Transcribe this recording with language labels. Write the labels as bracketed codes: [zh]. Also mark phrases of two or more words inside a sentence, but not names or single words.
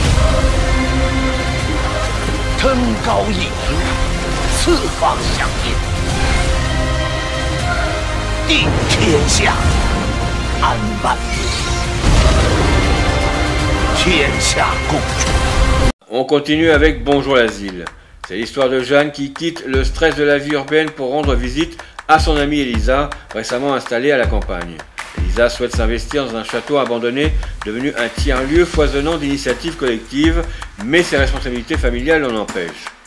[zh] 登高一呼，四方响应，定天下，安万民。天下共主。 [fr] On continue avec Bonjour l'asile. C'est l'histoire de Jeanne qui quitte le stress de la vie urbaine pour rendre visite à son amie Elisa, récemment installée à la campagne. Elisa souhaite s'investir dans un château abandonné, devenu un tiers-lieu foisonnant d'initiatives collectives, mais ses responsabilités familiales l'en empêchent.